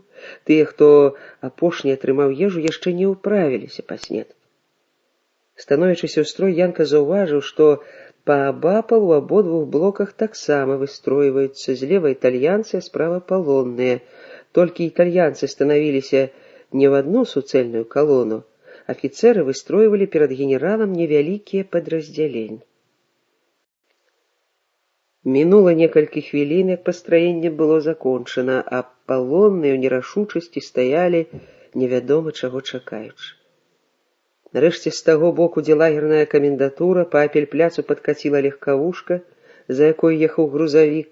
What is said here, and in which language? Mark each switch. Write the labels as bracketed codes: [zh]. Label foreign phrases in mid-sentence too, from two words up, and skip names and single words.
[be] Тыя, хто апошні атрымаў ежу, яшчэ не ўправіліся паснедаць. Становячыся ў строй, Янка заўважыў, што Паабапал у абодвух блоках таксама выстройваюцца, злева італьянцы, а справа палонныя. Толькі італьянцы станавіліся не [ru] в одну [be] суцэльную колонну, офицеры выстройвалі перад генералам невялікія падраздзяленні. Мінула некалькі хвілін, як пастраенне было закончана, а палонныя ў нерашучасці стаялі, невядома чаго чакаючы. Нарэшце з таго боку, дзе лагерная камендатура, па апельпляцу падкаціла легкавушка, за якой ехаў грузавік.